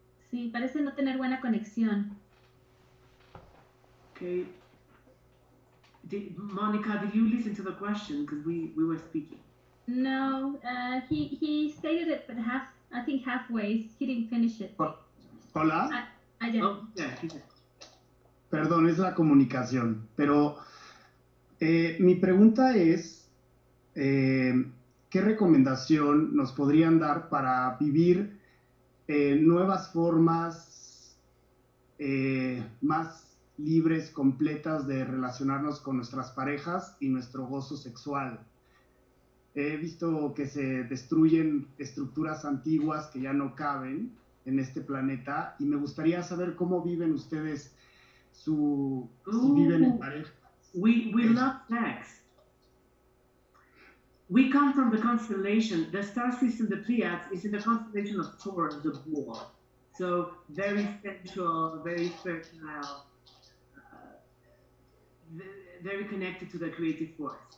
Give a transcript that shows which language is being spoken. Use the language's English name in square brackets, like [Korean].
[Spanish] Sí, parece no tener buena conexión. [English] Okay. Monica, did you listen to the question? Because we were speaking. No, he stated it, but I think halfway. He didn't finish it. [Spanish] Hola. [English] Yeah. Oh, yeah. [Spanish] Perdón, es la comunicación. Pero mi pregunta es, ¿qué recomendación nos podrían dar para vivir nuevas formas más libres, completas de relacionarnos con nuestras parejas y nuestro gozo sexual? He visto que se destruyen estructuras antiguas que ya no caben en este planeta y me gustaría saber cómo viven ustedes si viven en pareja. [English] We love sex. We come from the constellation, the star system, the Pleiades, is in the constellation of Taurus, the bull. So very sensual, very fertile, very connected to the creative force.